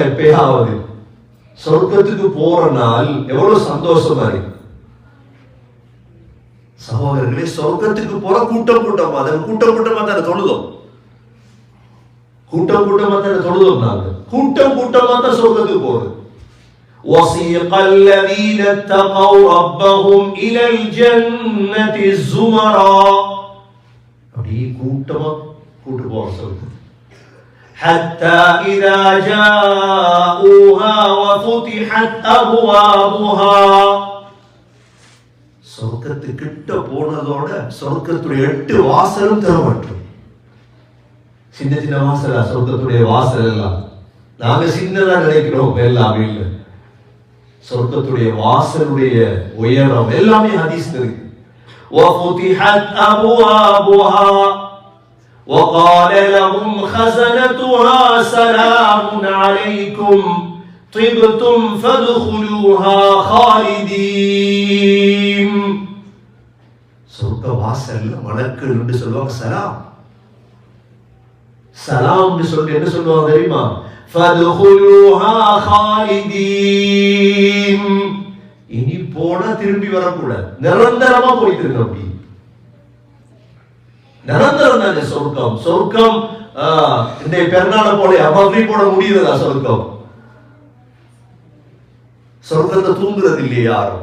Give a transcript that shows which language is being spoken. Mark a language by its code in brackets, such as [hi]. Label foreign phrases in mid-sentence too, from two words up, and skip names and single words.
[ta] எப்பயாவது சொர்க்கத்துக்கு போற நாள் எவ்வளவு சந்தோஷமா இருக்கு சகோதரர்களே. சொர்க்கத்துக்கு போற கூட்டம் கூட்டமா, அதை கூட்டமா தானே தொழுதோம். கூட்டமா தானே தொழுதோம். நாங்க கூட்டமா தான் சொர்க்கத்துக்கு போறது. [ar] وَسِيقَ الَّذِينَ اتَّقَوْا رَبَّهُمْ إِلَى الْجَنَّةِ زُمَرًا, [ta] அப்படியே கூட்டமா கூட்டு போற சொர்க்கம். [ar] حَتَّى إِذَا جَاءُوهَا وَفُتِحَتْ أَبْوَابُهَا, [ta] சொர்க்கத்துக்கிட்ட போனதோட சொர்க்கத்துடைய 8 வாசலும் திறப்பட்டும். சின்ன சின்ன வாசலா சொர்க்கத்துடைய வாசல் எல்லாம்? நாங்க சின்னதா நினைக்கிறோம் எல்லாமே இல்லை. சொர்க்கத்துடைய வாசலுடைய உயரம் எல்லாமே ஹதீஸ் இருக்கு. [ar] وَفُتِحَتْ أَبْوَابُهَا وَقَالَ لَهُمْ خَزَنَتُهَا سَلَامٌ عَلَيْكُمْ طِبْتُمْ فَادْخُلُوهَا خَالِدِينَ. [ta] சொர்க்க வாசல்ல மலக்குகள் என்று சொல்வாங்க சலாம். சலாம் சொல்லி என்ன சொல்லுவாங்க தெரியுமா? [ar] فَادْخُلُوهَا خَالِدِينَ. [ta] இனி போனா திரும்பி வரக்கூடாது, நிரந்தரமா போயிட்டு இருக்கு. அப்படி நிரந்தரம் தானே சொர்க்கம். சொர்க்கம் இந்த பெருநாள போல அப்படி போட முடியுதா? சொர்க்கம் சொர்க்கத்தை தூங்குறது இல்லையா யாரும்?